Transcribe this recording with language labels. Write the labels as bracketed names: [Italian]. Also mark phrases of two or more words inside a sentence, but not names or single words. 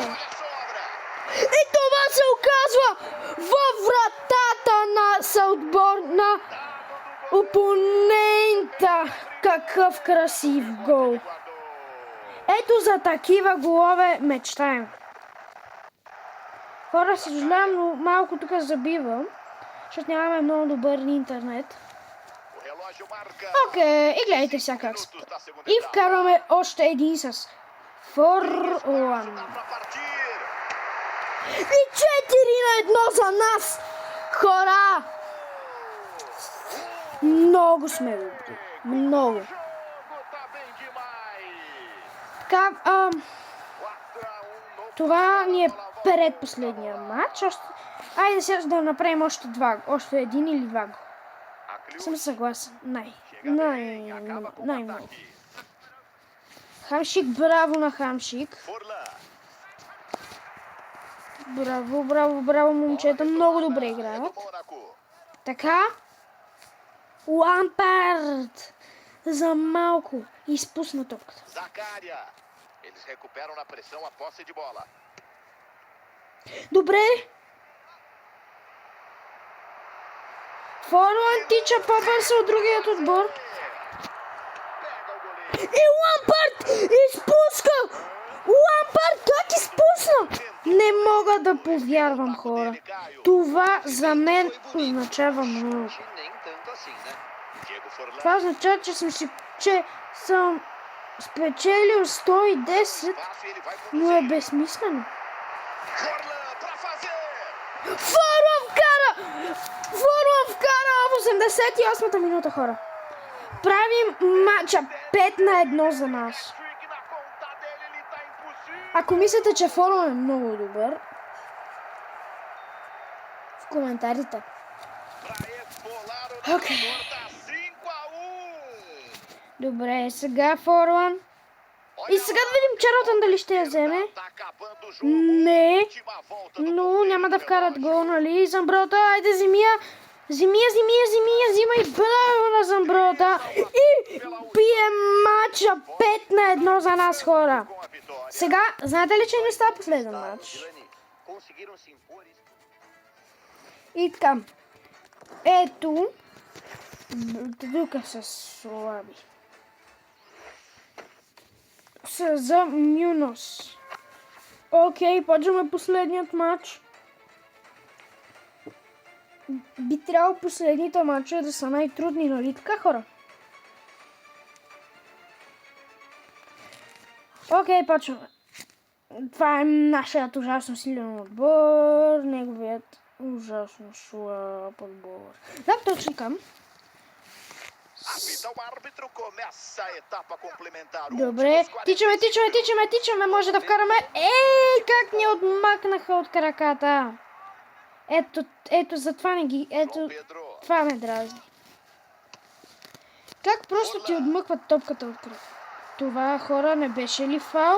[Bulgarian] И това се оказва във вратата на съотбор на опонента. Какъв красив гол. Ето за такива голове мечтаем. Хора, съжалявам, но малко тук забивам, защото нямаме много добър интернет. [Portuguese] O relógio marca. [Bulgarian] Окей, и гледайте сега как спа. И вкарваме още един с Форлан. [Portuguese] Dá pra partir. [Bulgarian] И 4-1 за нас, хора! Много сме добри. Много. [Portuguese] O jogo tá bem demais. [Bulgarian] Така, [Portuguese] 4-1 no [Bulgarian] това ни е предпоследния матч. Айде сега да направим още един или два. Съм съгласен. Най-много. Хамшик, браво на Хамшик. Forlan. Браво, момчета. Много добре играят. Mônaco. Така. Лампард. За малко изпусна топката. Zaccaria. [Portuguese] Eles recuperam na pressão a posse de bola. [Bulgarian] Добре. Форлан тича по-бързо от другият отбор. [Portuguese] Pega o goleiro. [Bulgarian] И Лампард изпуска! Лампард как изпусна? Не мога да повярвам, хора. Това за мен означава много. [Portuguese] De nem tanto assim, né? Diego Forlan. [Bulgarian] Това означава, че съм спечелил 110, [Portuguese] Passe, ele vai [Bulgarian] но е [Portuguese] conduzir. [Bulgarian] безсмислено. [Portuguese] Forlan pra fazer. [Bulgarian] Форлан вкара в 88-та минута, хора. Правим матча 5-1 за нас. [Portuguese] Trick na conta dele, ele tá impossível. [Bulgarian] Ако мислите, че Форлан е много добър, в коментарите. [Portuguese] Pra esfolar o Ok. narrador, tá 5-1. [Bulgarian] Добре, сега Форлан. И сега да видим Чарлтън дали ще я вземе. [Portuguese] Tá acabando o jogo. [Bulgarian] Не, [Portuguese] Última volta do [Bulgarian] но [Portuguese] controle [Bulgarian] няма да [Portuguese] do [Bulgarian] вкарат [Portuguese] relógio. [Bulgarian] гол, нали? Замброта, айде взимай браво на Замброта. И пие матча 5-1 за нас, хора. [Portuguese] Com a vitória. [Bulgarian] Сега, знаете ли, че не става последен матч? [Portuguese] Vilani, conseguiram se impor. [Bulgarian] И така. Ето. Тук са слаби. Са за Мюнос. Окей, почваме последният матч. Би трябвало последните матча да са най-трудни, нали така, хора? Окей, почваме. Това е нашият ужасно силен отбор, неговият ужасно слаб отбор. Да, точно към. [Portuguese] Apita o árbitro, começa a etapa complementar. [Bulgarian] Добре, тичаме, може да вкараме. Ей, как ни отмакнаха от краката. Ето, затова не ги... Ето, Pedro. това ме дразни. Как просто ти отмъкват топката от крак? Това, хора, не беше ли фал?